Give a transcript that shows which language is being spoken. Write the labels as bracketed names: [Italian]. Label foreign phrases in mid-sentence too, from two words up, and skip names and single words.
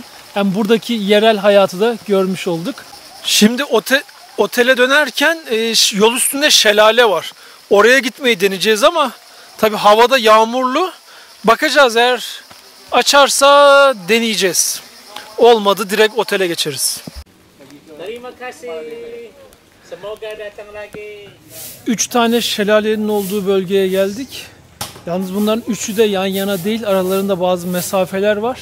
[Turkish] Hem buradaki yerel hayatı da görmüş olduk. Şimdi otele dönerken yol üstünde şelale var. Oraya gitmeyi deneyeceğiz ama tabii havada yağmurlu. Bakacağız, eğer açarsa deneyeceğiz. Olmadı direkt otele geçeriz. [Indonesian] Terima kasih. Semoga datang lagi. [Turkish] 3 tane şelalenin olduğu bölgeye geldik. Yalnız bunların üçü de yan yana değil. Aralarında bazı mesafeler var.